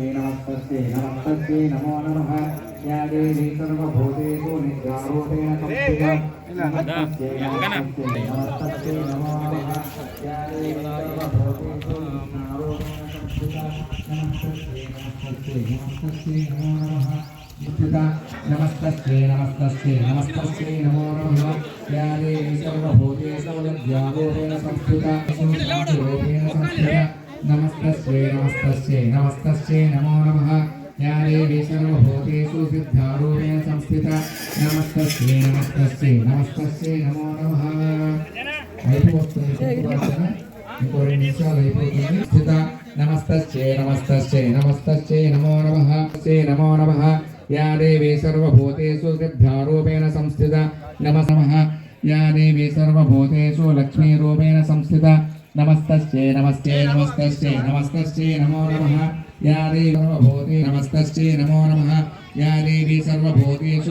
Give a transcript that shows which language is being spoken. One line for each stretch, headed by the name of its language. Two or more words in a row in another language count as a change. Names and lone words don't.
Sanskrit: नमस्तस्यै नमस्तस्यै नमो नमः या देवी सर्वभूतेषु निद्रारूपेण संस्थिता नमस्तस्यै नमस्तस्यै नमस्तस्यै नमो नमः या देवी सर्वभूतेषु निद्रारूपेण संस्थिता नमस्तस्यै नमस्तस्यै नमस्तस्यै नमो नमः नमस्तस्यै नमस्तस्यै नमस्तस्यै नमो नमः या देवी सर्वभूतेषु निद्रारूपेण संस्थिता नमस्तस्यै नमस्तस्यै नमस्तस्यै नमो नमः या देवी सर्वभूतेषु सिद्धारूपेण संस्थिता नमस्तस्यै नमस्तस्यै नमस्तस्यै नमो नमः
Telugu: అయిపోతుంది ఇంకో 2 నిమిషాలు అయిపోతుంది
Sanskrit: స్థిత नमस्तस्यै नमस्तस्यै नमस्तस्यै नमो नमः नमो नमः या देवी सर्वभूतेषु सिद्धारूपेण संस्थिता नमः या देवी सर्वभूतेषु लक्ष्मीरूपेण संस्थिता नमस्तस्यै नमस्ते नमस्तस्यै नमस्तस्यै नमो नमः या देवी सर्वभूते नमस्तस्यै नमो नमः या देवी सर्वभूतेषु